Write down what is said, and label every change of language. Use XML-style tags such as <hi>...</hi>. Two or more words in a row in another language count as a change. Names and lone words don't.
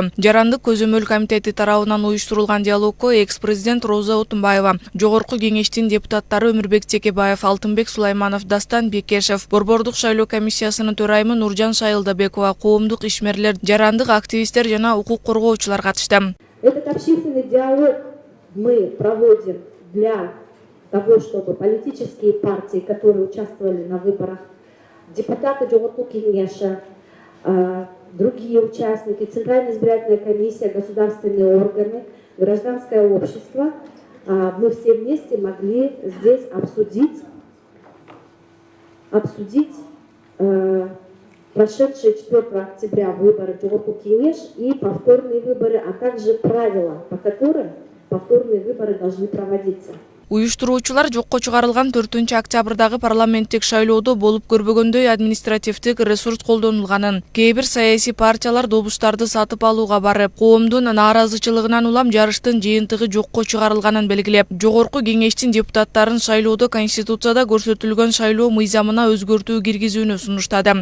<ky>Жарандык көзөмөл комитети тарабынан уюштурулган диалогко экс-президент Роза Отунбаева, жогорку кеңештин депутаттары Өмүрбек Текебаев, Алтынбек Сулайманов, Дастан Бекешев, Борбордук шайлоо комиссиясынын төрайымы Нуржан Шайылдабекова, коомдук ишмерлер, жарандык активисттер жана укук коргоочулар катышты.</ky> <ru>Этот общественный диалог мы проводим для того, чтобы политические партии, которые участвовали на выборах, депутаты Жогорку Кеңеша, другие участники, Центральная избирательная комиссия, государственные органы, гражданское общество, мы все вместе могли здесь обсудить прошедшие 4 октября выборы Жогорку Кеңеш и повторные выборы, а также правила, по которым повторные выборы должны проводиться.</ru> <ky>Уюштуруучулар жокко чыгарылган 4 октябрдагы парламенттик шайлоодо болуп көрбөгөндөй административдик ресурс колдонулганын, кээ бир саясий партиялар добуштарды сатып алууга барып, коомдун нааразычылыгынан улам жарыштын жыйынтыгы жокко чыгарылганын белгилеп, жогорку кеңештин депутаттарын шайлоодо Конституцияда көрсөтүлгөн шайлоо мыйзамына өзгөртүү киргизүүнү сунуштады.</ky>